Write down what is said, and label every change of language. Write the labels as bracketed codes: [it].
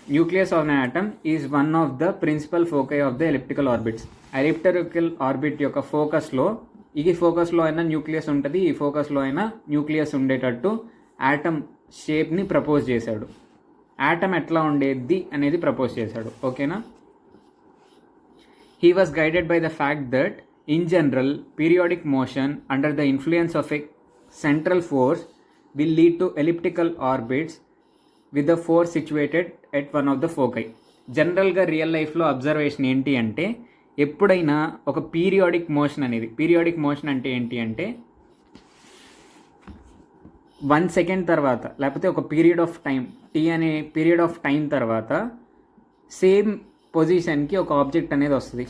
[en] Nucleus of an atom is one of the principal foci of the elliptical orbits. [te] Elliptical orbit యొక్క ఫోకస్లో అయినా nucleus ఉంటుంది, ఈ ఫోకస్లో అయినా nucleus ఉండేటట్టు ఆటమ్ షేప్ని ప్రపోజ్ చేశాడు. ఆటమ్ ఎట్లా ఉండేది అనేది ప్రపోజ్ చేశాడు. ఓకేనా? [en] He was guided by the fact that, in general, periodic motion under the influence of a central force will lead to elliptical orbits with the force situated at one of the foci. [te] జనరల్గా real లైఫ్లో observation ఏంటి అంటే, ఎప్పుడైనా ఒక periodic motion అంటే ఏంటి అంటే 1 second తర్వాత, లేకపోతే ఒక పీరియడ్ ఆఫ్ టైం, టీ అనే పీరియడ్ ఆఫ్ టైం తర్వాత సేమ్ పొజిషన్కి ఒక ఆబ్జెక్ట్ అనేది వస్తుంది.